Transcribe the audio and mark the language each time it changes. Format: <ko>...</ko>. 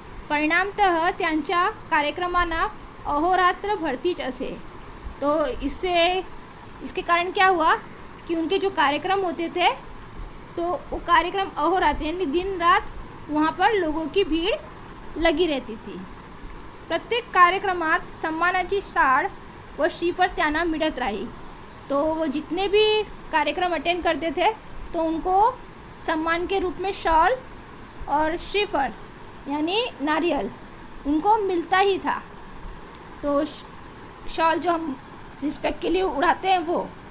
<mr>परिणामतः त्यांच्या कार्यक्रमांना अहोरात्र भरतीच असे.</mr> <hi>तो इसके कारण क्या हुआ कि उनके जो कार्यक्रम होते थे तो वो कार्यक्रम अहोरात्र यानी दिन रात वहाँ पर लोगों की भीड़ लगी रहती थी.</hi> <mr>प्रत्येक कार्यक्रमात सम्मानाची शाळ व श्रीफळ त्यांना मिळत राही.</mr> <hi>तो वो जितने भी कार्यक्रम अटेंड करते थे तो उनको सम्मान के रूप में शॉल और श्रीफल यानी नारियल उनको मिलता ही था. तो शॉल जो हम रिस्पेक्ट के लिए उड़ाते हैं वो.</hi>